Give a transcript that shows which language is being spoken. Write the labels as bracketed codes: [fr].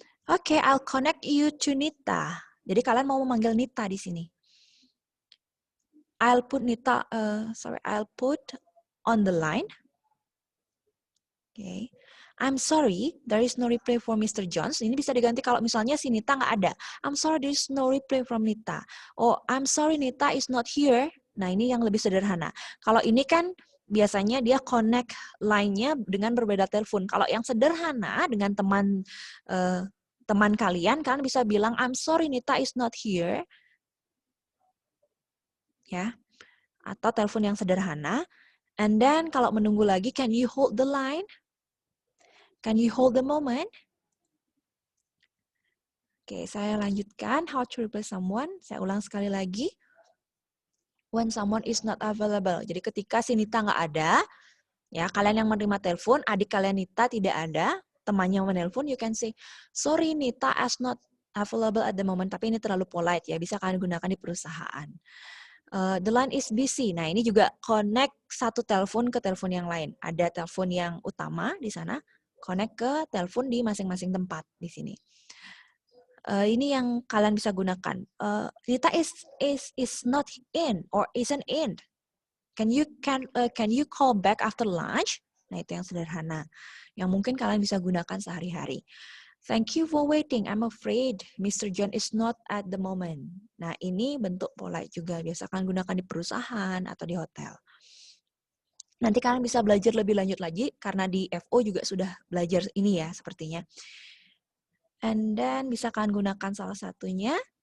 [id] Oke, [en] I'll connect you to Nita. [id] Jadi kalian mau memanggil Nita di sini. [en] I'll put on the line. Okay. I'm sorry, there is no reply for Mr. Jones. [id] Ini bisa diganti kalau misalnya si Nita nggak ada. [en] I'm sorry, there is no reply from Nita. Oh, I'm sorry, Nita is not here. [id] Nah, ini yang lebih sederhana. Kalau ini kan biasanya dia connect line-nya dengan berbeda telepon. Kalau yang sederhana dengan teman kalian bisa bilang, [en] I'm sorry, Nita is not here. [id] Ya. Atau telepon yang sederhana. [en] And then [id] kalau menunggu lagi, [en] can you hold the line? Can you hold the moment? [id] Oke, saya lanjutkan. [en] How to replace someone. [id] Saya ulang sekali lagi. [en] When someone is not available. [id] Jadi ketika si Nita nggak ada, ya kalian yang menerima telepon, adik kalian Nita tidak ada, temannya menelpon, [en] you can say, sorry Nita is not available at the moment. [id] Tapi ini terlalu polite ya, bisa kalian gunakan di perusahaan. [en] The line is busy. [id] Nah, ini juga connect satu telepon ke telepon yang lain. Ada telepon yang utama di sana, connect ke telepon di masing-masing tempat di sini. Ini yang kalian bisa gunakan. [en] Rita is not in or isn't in. Can you call back after lunch? [id] Nah, itu yang sederhana. Yang mungkin kalian bisa gunakan sehari-hari. [en] Thank you for waiting. I'm afraid Mr. John is not at the moment. [id] Nah, ini bentuk polite juga. Biasa kalian gunakan di perusahaan atau di hotel. Nanti kalian bisa belajar lebih lanjut lagi karena di FO juga sudah belajar ini ya sepertinya. And then bisa kalian gunakan salah satunya.